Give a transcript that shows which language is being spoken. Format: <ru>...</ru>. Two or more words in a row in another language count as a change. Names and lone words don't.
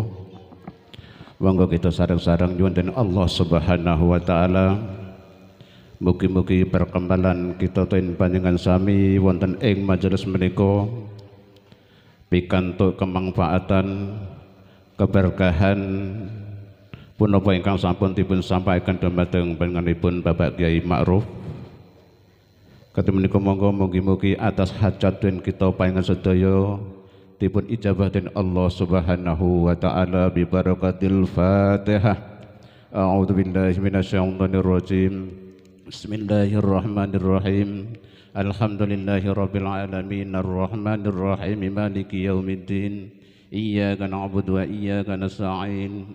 <jv>Monggo kita sareng-sareng nyuwun dening Allah</jv> <ar>سبحانه وتعالى</ar> <jv>mugi-mugi perkembangan kita ten panjenengan sami wonten ing majelis menika pikantuk kemanfaatan keberkahan punapa ingkang sampun dipun sampaikan dumateng panjenenganipun Bapak Kyai Ma'ruf. Kadang menika monggo mugi-mugi atas hajat den kita panjenengan sedaya dipun ijabah den Allah</jv> <ar>سبحانه وتعالى ببركة الفاتحة. أعوذ بالله من الشيطان الرجيم بسم الله الرحمن الرحيم. الحمد لله رب العالمين الرحمن الرحيم مالك يوم الدين. إياك نعبد وإياك نستعين.</ar>